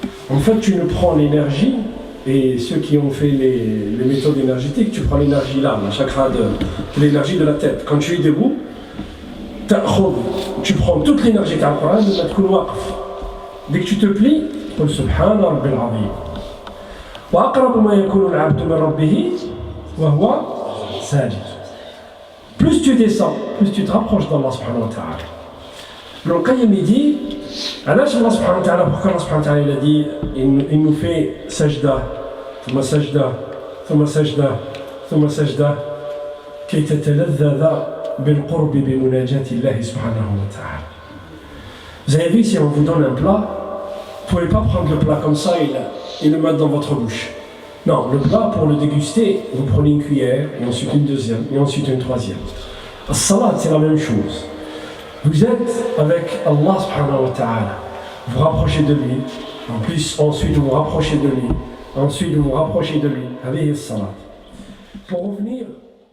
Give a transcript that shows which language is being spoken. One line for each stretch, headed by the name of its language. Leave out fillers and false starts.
French: En fait, tu ne prends l'énergie, et ceux qui ont fait les méthodes énergétiques, tu prends l'énergie là, la chakra l'énergie de la tête. Quand tu es debout, tu prends toute l'énergie de Al-Qur'an de la waqf. Dès que tu te plies,
Arabic: قل سبحان ربي العظيم. وأقرب ما يكون العبد من ربه وهو ساجد.
French: Plus tu descends, plus tu te rapproches d'Allah subhanahu wa ta'ala. Le Qayyim dit,
Arabic: علاش
French: Allah subhanahu wa ta'ala, pourquoi Allah subhanahu wa ta'ala il a dit, il nous fait sajda, ثم sajda, ثم sajda, ثم sajda.
Arabic: كي تتلذذ بالقرب بمناجاة الله سبحانه وتعالى.
French: Vous avez vu, si on vous donne un plat, vous ne pouvez pas prendre le plat comme ça et le mettre dans votre bouche. Non, le plat, pour le déguster, vous prenez une cuillère, et ensuite une deuxième, et ensuite une troisième. La salat, c'est la même chose. Vous êtes avec Allah subhanahu wa ta'ala, vous rapprochez de lui, en plus, ensuite vous vous rapprochez de lui, ensuite vous vous rapprochez de lui, avec la salat. Pour revenir